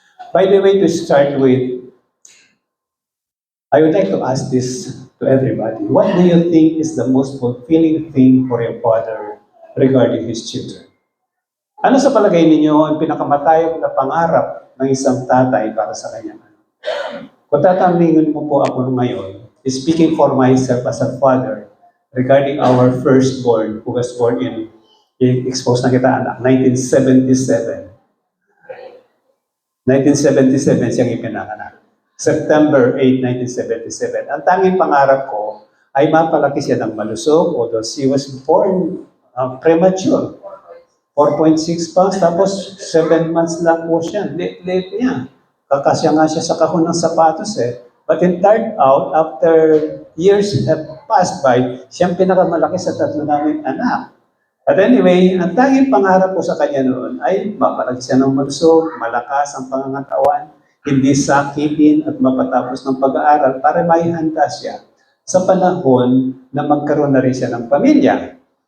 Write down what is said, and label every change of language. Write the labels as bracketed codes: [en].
[en] By the way, to start with, I would like to ask this to everybody. What do you think is the most fulfilling thing for a father regarding his children? [tl] Ano sa palagay ninyo ang pinakamatayog na pangarap ng isang tatay para sa kanyang anak? Kung tatanungin mo po ako ngayon, [en] speaking for myself as a father, regarding our firstborn who was born in [tl] I-expose na kita, anak. 1977. 1977 siyang ipinanganak. [en] September 8, 1977. [tl] Ang tanging pangarap ko ay mapalaki siya ng malusog, [en] although she was born premature. [tl] 4.6 pounds, tapos 7 months lang po siya. Late yan. Kakasya nga siya sa kahon ng sapatos eh. [en] But it turned out, after years have passed by, [tl] siyang pinakamalaki sa tatlo naming anak. But anyway, ang tanging pangarap ko sa kanya noon ay mapalaki siya ng malusog, malakas ang pangangatawan, hindi sakitin at mapatapos ng pag-aaral para maihanda siya sa panahon na magkaroon na rin siya ng pamilya.